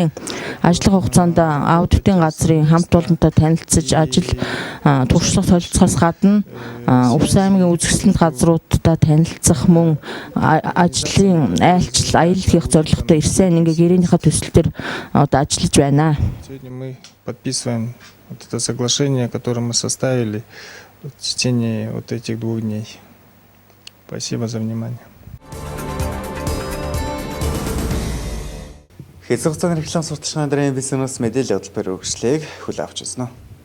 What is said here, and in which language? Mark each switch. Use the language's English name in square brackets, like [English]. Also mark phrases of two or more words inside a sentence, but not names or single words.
[Mongolian] Ажлын хугацаанд аудитын газрын хамт олонтой танилцж ажил туршлага солилцохоос гадна Увс аймгийн үзэсгэлэнт газруудтай танилцах мөн ажлын айлчил аялал хийх зорилготой ирсэн. Ингээ гэрээнийхээ төсөл төр одоо ажиллаж байна. [Russian] Сегодня мы подписываем вот это соглашение, которое мы составили в течение вот этих 2 дней. Спасибо за внимание. [Mongolian] Хэсэг хугацааны реклам сурталчилгааны дараагийн бизнес мэдээлэл явуулбар үргэлжлэгийг хүлээн авч байна.